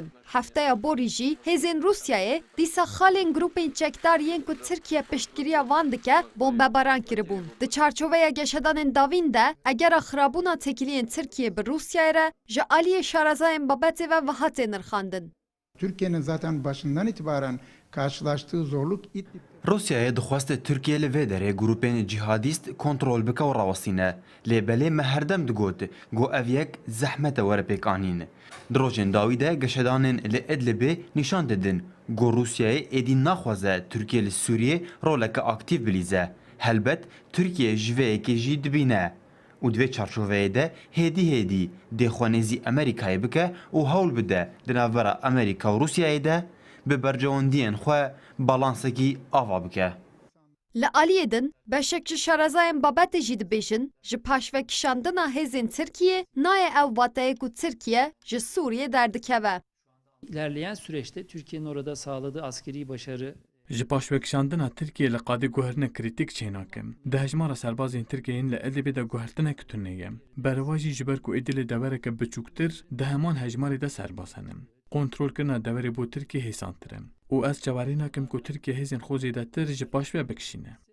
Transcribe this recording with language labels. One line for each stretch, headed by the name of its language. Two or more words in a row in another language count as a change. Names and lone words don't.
Kurdish: Heftaya borî jî hêzên Rûsyayê dîsa xalên grûpên çekdar yên ku Tirkiye piştgiriya wan dike bombebaran kiribûn. Di çarçoveya geşedanên davîn de egera xirabûna têkiliyên Tirkiye bi Rûsyayê re ji aliyê şarazayên babetê ve wiha tê nirxandin.
Turkish: Türkiye'nin zaten başından itibaren karşılaştığı zorluk İdlib.
Kurdish: Rusya'ya dixwaste Türkiye li vê derê grûpên cihadîst kontrol bike û rawestîne. Lê belê me herdem digot got ev yek zehmete were pêkanîn. Di rojên dawî de geşedanên li Idlibê nîşan didin got Rusyayê êdî naxwaze Türkiye li Sûriyê roleke aktif bilîze. Helbet Türkiye ji vê yekê jî dibîne. û di vê çarçoveyê de hêdî dêxwanêzî Amerîkayê bike û hewl bide di navbera Amerîka û Rusyayê de bi bercewendiyên xwe balansekî ava bike. Li aliyê din beşek ji şarazayên babetê jî dibêjin ji paşvekişandina hêzên Tirkiye nayê ew wateyê ku Tirkiye ji Sûriye derdikeve.
Turkish: İlerleyen süreçte Türkiye'nin orada sağladığı askeri başarı
Kurdish: Ji paşvekişandina Tirkiye li qadî guhertina krîtîk çênakim. Di hejmara serbazên Tirkiyeyên li Idlibê de guhertinek tune. Bereva jî ji ber ku Idlibê devereke biçûktir di heman hejmarê de serbaz henin. Kontrolkirina deverê bo Tirkiye hêsantir e. û ez çawarî nakim ku Tirkiye hêzên xwe zêdetir ji paş ve bikişîne.